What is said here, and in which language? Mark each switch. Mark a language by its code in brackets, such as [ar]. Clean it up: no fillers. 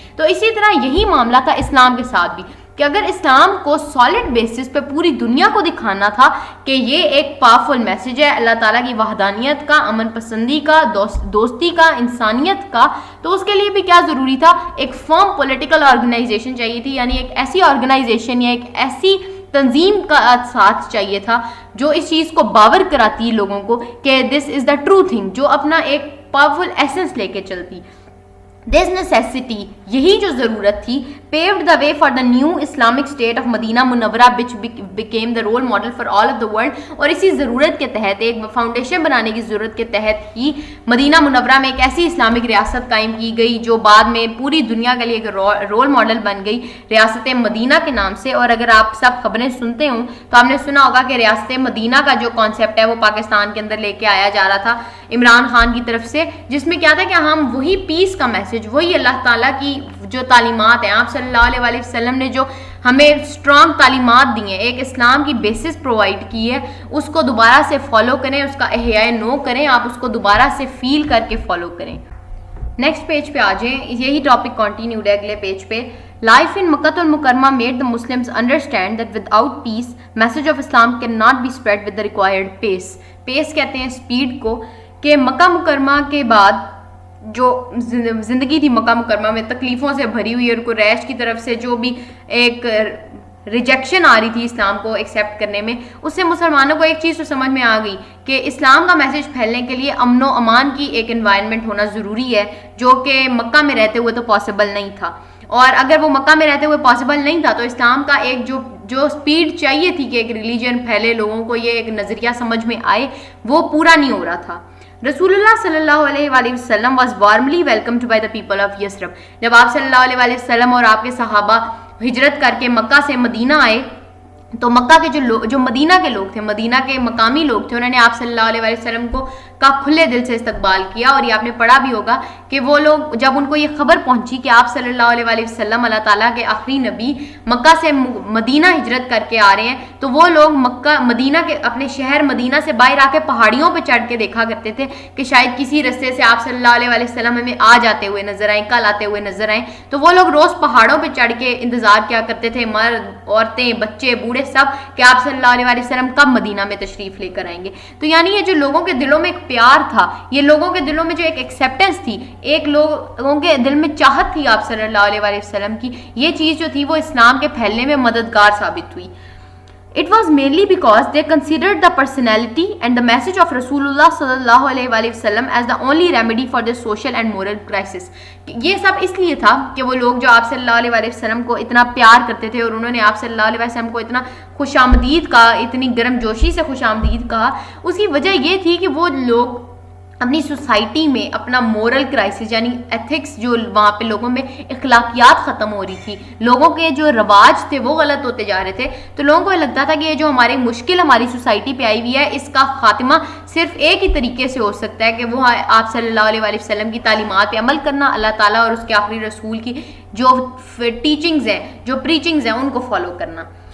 [ur] تو اسی طرح یہی معاملہ تھا اسلام کے ساتھ بھی, کہ اگر اسلام کو سالڈ بیسس پہ پوری دنیا کو دکھانا تھا کہ یہ ایک پاورفل میسج ہے اللہ تعالیٰ کی وحدانیت کا, امن پسندی کا, دوستی کا, انسانیت کا, تو اس کے لیے بھی کیا ضروری تھا, ایک فرم پولیٹیکل آرگنائزیشن چاہیے تھی. یعنی ایک ایسی آرگنائزیشن یا ایک ایسی تنظیم کا ساتھ چاہیے تھا جو اس چیز کو باور کراتی ہے لوگوں کو کہ [en] this is the true thing, [ur] جو اپنا ایک پاورفل ایسنس لے کے چلتی. [en] This necessity, [ur] یہی جو ضرورت تھی, [en] paved the way for the new Islamic state of Madina Munawwara which became the role model for all of the world. [ur] اور اسی ضرورت کے تحت, ایک فاؤنڈیشن بنانے کی ضرورت کے تحت ہی مدینہ منورہ میں ایک ایسی اسلامک ریاست قائم کی گئی جو بعد میں پوری دنیا کے لیے ایک رول ماڈل بن گئی, ریاست مدینہ کے نام سے. اور اگر آپ سب خبریں سنتے ہوں تو آپ نے سنا ہوگا کہ ریاست مدینہ کا جو کانسیپٹ ہے وہ پاکستان کے اندر لے کے آیا جا رہا تھا عمران خان کی طرف سے, جس میں کیا تھا کہ ہم وہی پیس کا میسج, وہی اللہ تعالیٰ کی جو تعلیمات ہیں, آپ صلی اللہ علیہ وسلم نے جو ہمیں اسٹرانگ تعلیمات دی ہیں, ایک اسلام کی بیسس پرووائڈ کی ہے, اس کو دوبارہ سے فالو کریں, اس کا احیاء نو کریں, آپ اس کو دوبارہ سے فیل کر کے فالو کریں. نیکسٹ پیج پہ آ جائیں, یہی ٹاپک کنٹینیوڈ ہے اگلے پیج پہ. [en] Life in Makkah al-Mukarramah made the Muslims understand that without peace, message of Islam cannot be spread with the required pace. [ur] Pace کہتے ہیں سپیڈ کو, کہ مکہ مکرمہ کے بعد جو زندگی تھی مکہ مکرمہ میں تکلیفوں سے بھری ہوئی, اور قریش کی طرف سے جو بھی ایک ریجیکشن آ رہی تھی اسلام کو ایکسیپٹ کرنے میں, اس سے مسلمانوں کو ایک چیز تو سمجھ میں آ گئی کہ اسلام کا میسج پھیلنے کے لیے امن و امان کی ایک انوائرمنٹ ہونا ضروری ہے, جو کہ مکہ میں رہتے ہوئے تو پاسبل نہیں تھا. اور اگر وہ مکہ میں رہتے ہوئے پاسبل نہیں تھا تو اسلام کا ایک جو سپیڈ چاہیے تھی کہ ایک ریلیجن پھیلے, لوگوں کو یہ ایک نظریہ سمجھ میں آئے, وہ پورا نہیں ہو رہا تھا. [en] رسول اللہ صلی اللہ علیہ وآلہ وسلم was warmly welcomed by the people of Yasrib. [ur] جب آپ صلی اللہ علیہ وآلہ وسلم اور آپ کے صحابہ ہجرت کر کے مکہ سے مدینہ آئے, تو مکہ کے جو مدینہ کے لوگ تھے, مدینہ کے مقامی لوگ تھے, انہوں نے آپ صلی اللہ علیہ وآلہ وسلم کو کا کھلے دل سے استقبال کیا. اور یہ آپ نے پڑھا بھی ہوگا کہ وہ لوگ جب ان کو یہ خبر پہنچی کہ آپ صلی اللہ علیہ وآلہ وسلم اللہ تعالیٰ کے آخری نبی مکہ سے مدینہ ہجرت کر کے آ رہے ہیں, تو وہ لوگ مدینہ کے اپنے شہر مدینہ سے باہر آ کے پہاڑیوں پہ چڑھ کے دیکھا کرتے تھے کہ شاید کسی رستے سے آپ صلی اللہ علیہ وآلہ وسلم ہمیں آ جاتے ہوئے نظر آئیں, کل آتے ہوئے نظر آئیں. تو وہ لوگ روز پہاڑوں پہ چڑھ کے انتظار کیا کرتے تھے, مرد, عورتیں, بچے, بوڑھے, سب, کہ آپ صلی اللہ علیہ وآلہ وسلم کب مدینہ میں تشریف لے کر آئیں گے. تو یعنی یہ جو لوگوں کے دلوں میں ایک پیار تھا, یہ لوگوں کے دلوں میں جو ایک ایکسیپٹنس تھی, ایک لوگوں کے دل میں چاہت تھی آپ صلی اللہ علیہ وآلہ وسلم کی, یہ چیز جو تھی وہ اسلام کے پھیلنے میں مددگار ثابت ہوئی. [en] It was mainly because they considered the personality and the message of Rasulullah sallallahu alayhi wa sallam as the only remedy for their social and moral crisis. [ur] یہ سب اس لیے تھا کہ وہ لوگ جو آپ صلی اللہ علیہ وآلہ وسلم کو اتنا پیار کرتے تھے, اور انہوں نے آپ صلی اللہ علیہ وسلم کو اتنا خوش آمدید کہا, اتنی گرم جوشی سے خوش آمدید کہا, اس کی وجہ یہ تھی کہ وہ لوگ اپنی سوسائٹی میں اپنا مورل کرائسس یعنی ایتھکس جو وہاں پہ لوگوں میں اخلاقیات ختم ہو رہی تھی, لوگوں کے جو رواج تھے وہ غلط ہوتے جا رہے تھے, تو لوگوں کو لگتا تھا کہ یہ جو ہماری مشکل ہماری سوسائٹی پہ آئی ہوئی ہے اس کا خاتمہ صرف ایک ہی طریقے سے ہو سکتا ہے کہ وہ آپ صلی اللہ علیہ وآلہ وسلم کی تعلیمات پہ عمل کرنا, اللہ تعالیٰ اور اس کے آخری رسول کی جو ٹیچنگز ہیں, جو پریچنگز ہیں, ان کو فالو کرنا.